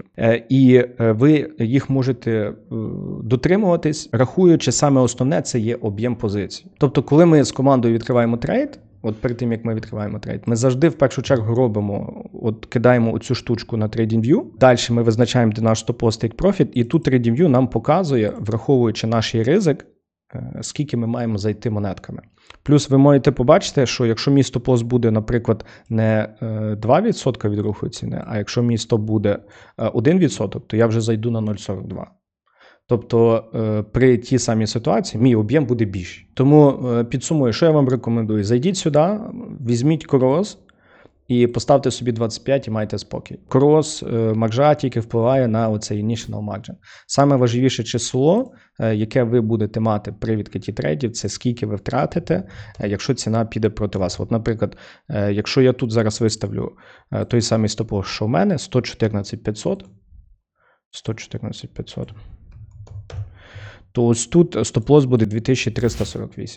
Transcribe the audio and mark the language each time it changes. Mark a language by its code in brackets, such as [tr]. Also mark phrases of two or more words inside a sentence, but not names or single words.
[uk] І ви їх можете дотримуватись, рахуючи, саме основне – це є об'єм позицій. Тобто, коли ми з командою відкриваємо трейд, от перед тим, як ми відкриваємо трейд, ми завжди в першу чергу робимо, кидаємо оцю штучку на TradingView, далі ми визначаємо, де наш стоп-лосс, take-profit, і тут TradingView нам показує, враховуючи наш ризик, скільки ми маємо зайти монетками. Плюс ви можете побачити, що якщо мій стоп-лосс буде, наприклад, не 2% від руху ціни, а якщо мій стоп буде 1%, то я вже зайду на 0,42. Тобто при тій самій ситуації мій об'єм буде більший. Тому підсумую, що я вам рекомендую. Зайдіть сюди, візьміть крос і поставте собі 25 і майте спокій. Крос, маржа тільки впливає на оцей [en] initial margin. [uk] Саме важливіше число, яке ви будете мати при відкритті трейдів, це скільки ви втратите, якщо ціна піде проти вас. От, наприклад, якщо я тут зараз виставлю той самий стоп-лосс, що в мене, 114 500, то ось тут стоп-лосс буде 2348.